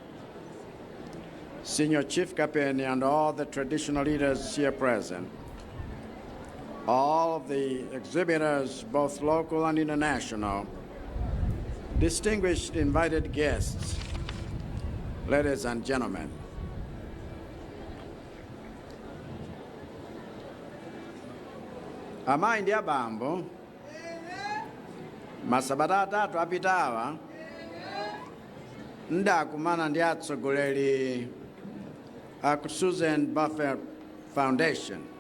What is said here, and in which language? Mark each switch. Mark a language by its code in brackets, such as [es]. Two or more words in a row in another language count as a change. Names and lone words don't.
[en] Senior Chief Kapeni and all the traditional leaders here present. All of the exhibitors, both local and international. Distinguished invited guests, ladies and gentlemen. [ny] Amayi ndi abambo, masabata atatu apitawa, ndakumana ndi atsogoleri a Susan Buffett Foundation.